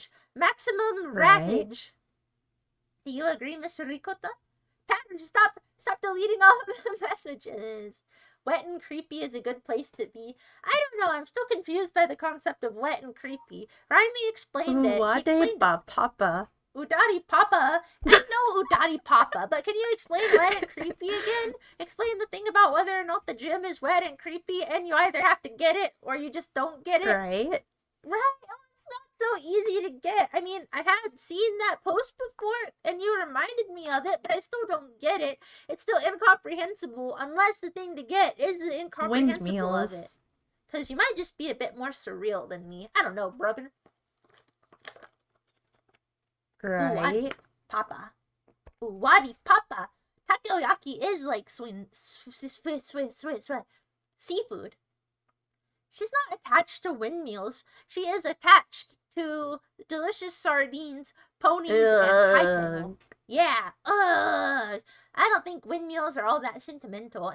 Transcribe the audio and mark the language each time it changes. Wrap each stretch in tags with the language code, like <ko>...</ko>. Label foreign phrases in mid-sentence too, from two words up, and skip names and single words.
<en>Maximum rattage. Do you agree, Mr. Ricotta? Tatters, stop deleting all of the messages. Wet and creepy is a good place to be. I don't know. I'm still confused by the concept of wet and creepy. Raimi explained it. She explained ba papa. Udadi Papa. I know Udadi Papa, but can you explain wet and creepy again? Explain the thing about whether or not the gym is wet and creepy, and you either have to get it or you just don't get it. Right? Right? Oh, it's not so easy to get. I mean, I had seen that post before, and you reminded me of it, but I still don't get it. It's still incomprehensible, unless the thing to get is the incomprehensible of it. Because you might just be a bit more surreal than me. I don't know, brother. Right. Papa. Uwadi Papa. Takoyaki is like seafood. She's not attached to windmills. She is attached to delicious sardines, ponies, and high tenor. Ugh. Yeah, I don't think windmills are all that sentimental.</en>